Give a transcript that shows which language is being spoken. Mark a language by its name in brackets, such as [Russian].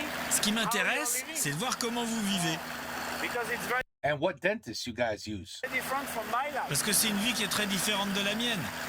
[French] Ce qui m'intéresse, c'est de voir comment vous vivez. [English] And what dentist you guys use? [French] Parce que c'est une vie qui est très différente de la mienne.